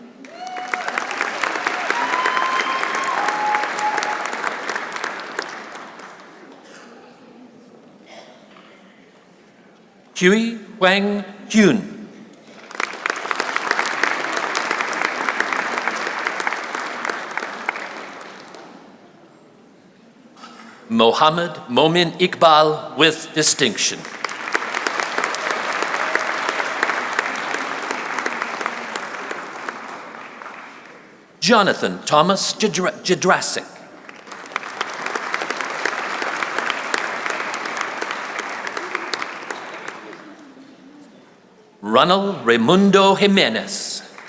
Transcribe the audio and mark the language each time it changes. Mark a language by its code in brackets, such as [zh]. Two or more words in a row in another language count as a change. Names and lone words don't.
[en] Huey Wang Hyun. Mohammed Momin Iqbal with distinction. Jonathan Thomas Jedrasic. Ronald Raimundo Jimenez.